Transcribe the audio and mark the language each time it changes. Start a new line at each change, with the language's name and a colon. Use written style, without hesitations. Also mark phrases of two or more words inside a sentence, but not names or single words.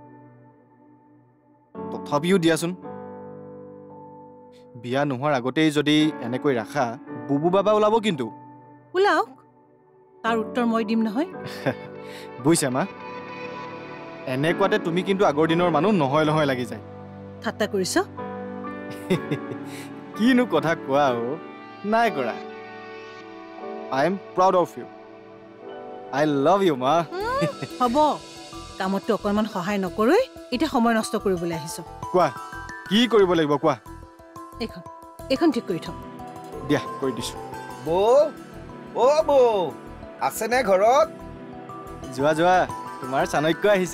Assamese: তথাপিও দিয়াচোন বিয়া নোহোৱাৰ আগতেই যদি এনেকৈ ৰাখা বুবু বাবা ওলাব কিন্তু ওলাওক তাৰ উত্তৰ মই দিম নহয় বুজিছা মা এনেকুৱাতে তুমি কিন্তু আগৰ দিনৰ মানুহ নহয় নহয় লাগি যায় ঠাট্টা কৰিছ কিনো কথা কোৱা অ নাই কৰা
English: I am proud of you. I love you, ma.
Assamese: হ'ব কামতটো অকণমান সহায় নকৰৈ এতিয়া সময় নষ্ট কৰিবলৈ আহিছ কোৱা কি কৰিব লাগিব কোৱা এইখন ঠিক কৰি থওঁ দিয়া কৰি দিছো বৌ আছে নে ঘৰত যোৱা যোৱা তোমাৰ চাণক্য আহিছে